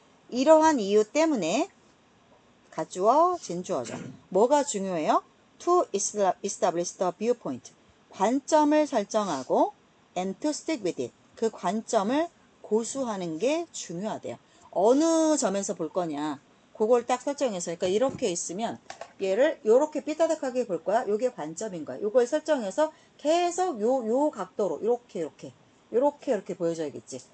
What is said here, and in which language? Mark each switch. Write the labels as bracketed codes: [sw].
[ko] 이러한 이유 때문에 가주어, 진주어죠. 뭐가 중요해요? [en] To establish the viewpoint. [ko] 관점을 설정하고 [en] and to stick with it. [ko] 그 관점을 고수하는 게 중요하대요. 어느 점에서 볼 거냐. 그걸 딱 설정해서 그러니까 이렇게 있으면 얘를 요렇게 삐딱하게 볼 거야. 요게 관점인 거야. 요걸 설정해서 계속 요 각도로 이렇게 보여줘야겠지.